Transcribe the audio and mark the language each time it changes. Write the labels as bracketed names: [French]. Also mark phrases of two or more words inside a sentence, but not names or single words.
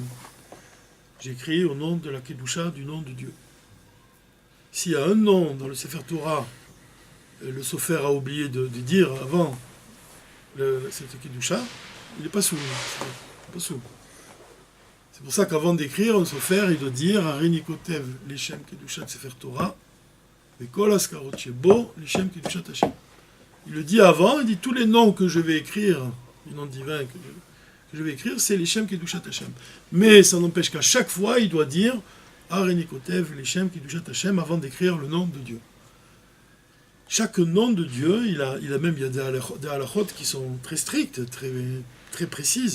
[French] J'écris au nom de la Kedusha, du nom de Dieu. S'il y a un nom dans le Sefer Torah, le Sofer a oublié de dire avant cette Kedusha, il n'est pas sous. C'est pour ça qu'avant d'écrire un Sofer, il doit dire [Hebrew] הריני כותב לשם קדושת ספר תורה, et וכל האזכרות שבו לשם קדושת השם. [French] Il le dit avant, il dit tous les noms que je vais écrire, les noms divins que je vais écrire, c'est [Hebrew] לשם קדושת השם. [French] Mais ça n'empêche qu'à chaque fois, il doit dire [Hebrew] הריני כותב לשם קדושת השם [French] avant d'écrire le nom de Dieu. Chaque nom de Dieu, il a même il y a des halachot qui sont très strictes, très précises.